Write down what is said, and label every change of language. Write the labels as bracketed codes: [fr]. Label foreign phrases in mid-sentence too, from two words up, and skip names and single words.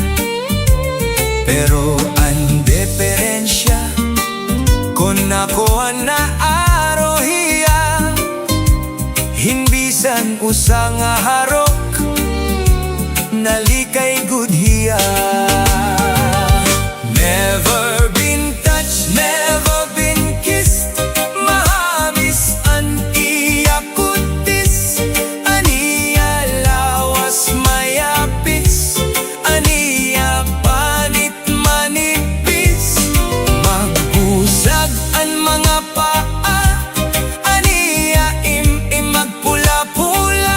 [war] Pero ang diferensya, kon ako na arohiya, hinbisan usa nga harok, nalikay gudhiya. [en] Never been touched, never been kissed, [war] mahamis an iya kutis. Aniya lawas mayapis, aniya panit manipis. Maghusag an mga paa, aniya magpula-pula.